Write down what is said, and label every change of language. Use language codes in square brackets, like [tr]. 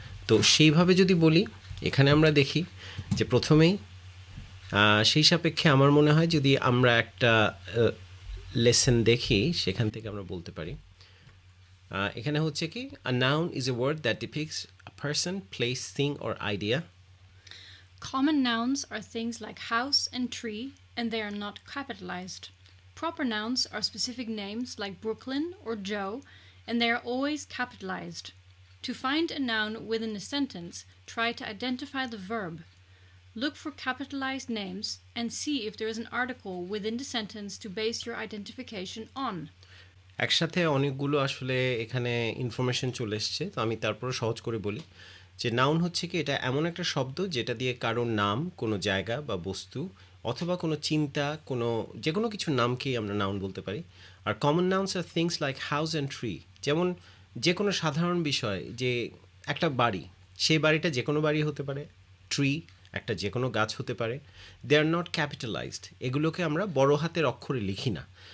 [bn] তো সেইভাবে যদি বলি এখানে আমরা দেখি যে প্রথমেই সেই সাপেক্ষে আমার মনে হয় যদি আমরা একটা লেসন দেখি সেখান থেকে আমরা বলতে পারি এখানে হচ্ছে কি [en] A noun is a word that depicts a person, place, thing or idea. Common nouns are things like house and tree, and they are not capitalized. Proper nouns are specific names like Brooklyn or Joe, and they are always capitalized. To find a noun within a sentence, try to identify the verb. Look for capitalized names and see if there is an article within the sentence to base your identification on. [bn] একসাথে অনেকগুলো আসলে এখানে information চলে এসছে, তো আমি তারপরে সহজ করে বলি যে নাউন হচ্ছে কি এটা এমন একটা শব্দ যেটা দিয়ে কারোর নাম, কোনো জায়গা বা বস্তু অথবা কোনো চিন্তা, কোনো যে কোনো কিছুর নামকেই আমরা নাউন বলতে পারি। আর [en] common nouns are things like house and tree, [bn] যেমন যে কোনো সাধারণ বিষয়, যে একটা বাড়ি, সেই বাড়িটা যে কোনো বাড়ি হতে পারে, ট্রি একটা যে কোনো গাছ হতে পারে, [en] they are not capitalized, [bn] এগুলোকে আমরা বড় হাতের অক্ষরে লিখি না।